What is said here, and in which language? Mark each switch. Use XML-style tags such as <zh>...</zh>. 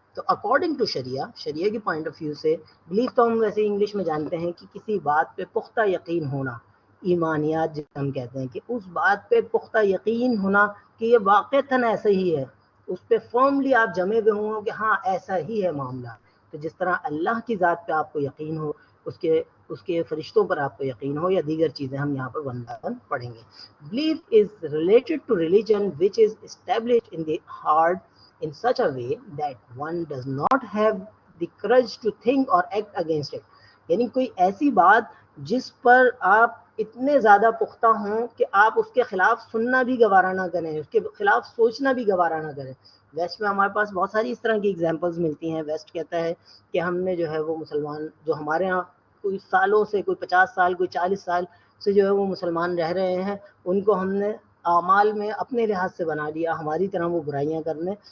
<ur>تو according to شریعہ کی point of view سے بلیف تو ہم ویسے انگلش میں جانتے ہیں کہ کسی بات پہ پختہ یقین ہونا, ایمانیات جسے ہم کہتے ہیں کہ اس بات پہ پختہ یقین ہونا کہ یہ واقعتاً ایسا ہی ہے, اس پہ فرملی آپ جمے ہوئے ہوں کہ ہاں ایسا ہی ہے معاملہ. تو جس طرح اللہ کی ذات پہ آپ کو یقین ہو, اس کے فرشتوں پر آپ کو یقین ہو, یا دیگر چیزیں ہم یہاں پر ون بائی ون پڑھیں گے.</ur> <en>Belief is related to religion which is established in the heart in such a way that one does not have the courage to think or act against it.</en> <ur>یعنی کوئی ایسی بات جس پر آپ اتنے زیادہ پختہ ہوں کہ آپ اس کے خلاف سننا بھی گوارا نہ کریں, اس کے خلاف سوچنا بھی گوارا نہ کریں. ویسٹ میں ہمارے پاس بہت ساری اس طرح کی ایگزامپلز ملتی ہیں. ویسٹ کہتا ہے کہ ہم نے جو ہے وہ مسلمان جو ہمارے ہاں کوئی سالوں سے, کوئی 50 سال, کوئی 40 سال سے جو ہے وہ مسلمان رہ رہے ہیں, ان کو ہم نے اعمال میں اپنے لحاظ سے بنا لیا, ہماری طرح وہ برائیاں کرنے.</ur>